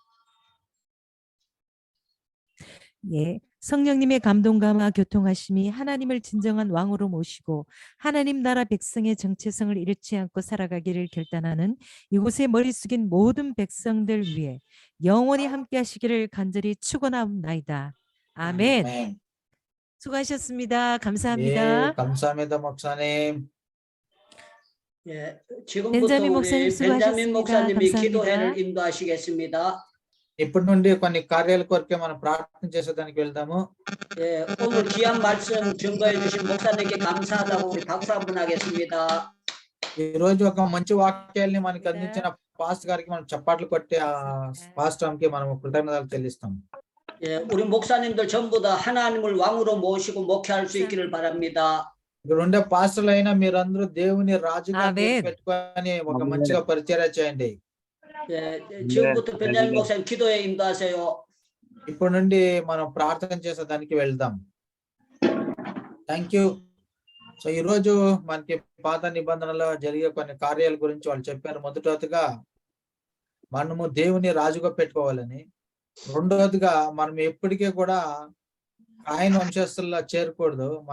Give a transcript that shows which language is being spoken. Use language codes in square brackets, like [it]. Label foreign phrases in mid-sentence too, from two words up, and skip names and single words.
[ko] 예, 성령님의 감동감화 교통하심이 하나님을 진정한 왕으로 모시고 하나님 나라 백성의 정체성을 잃지 않고 살아가기를 결단하는 이곳에 머리 숙인 모든 백성들 위해 영원히 함께 하시기를 간절히 축원하옵나이다. 아멘. [te] ఆమేన్. [ko] 수고하셨습니다. 예, 감사합니다. 감사합니다 목사님. 예, 지금부터 벤자민 우리 목사님 벤자민 수고하셨습니다. 목사님이 감사합니다. 기도회를 인도하시겠습니다. [te] ఇప్పటి నుండి కొన్ని కార్యాల కొరకే మనం ప్రార్థన చేసేదానికి వెళ్దాము. [ko] 예, 오늘 귀한 말씀 증거해 주신 목사님께 감사하다고 우리 박수 한번 하겠습니다. [te] ఈ రోజు ఒక మంచి వాక్యాల్ని మనకి అందించిన పాస్టర్ గారికి మనం చప్పట్లు కొట్టి ఆ పాస్టర్కి మనం కృతజ్ఞతలు చెల్లిస్తాం. [ko] 예, 우리 목사님들 전부 다 하나님을 왕으로 모시고 목회할 수 있기를 바랍니다. [te] ఇక్కడ ఉండే పాస్టర్లు అయినా మీరందరూ దేవుని రాజుగా ఆమేన్. పెట్టుకొని ఒక మంచిగా పరిచర్య చేయండి. [ko] 예, 지금부터 벤자민 목사님 기도에 인도하세요. [te] ఇప్పటి నుండి మనం ప్రార్థన చేసేదానికి వెళ్దాం. [en] thank you. [te] సో ఈ రోజు మనకి పాత నిబంధనలో జరిగే కొన్ని కార్యాల గురించి వాళ్ళు చెప్పారు. మొదటగా మనము దేవుని రాజుగా పెట్టుకోవాలని, రెండవదిగా మనం ఎప్పటికీ కూడా కాయిన్ వంశస్థుల్లో చేరకూడదు.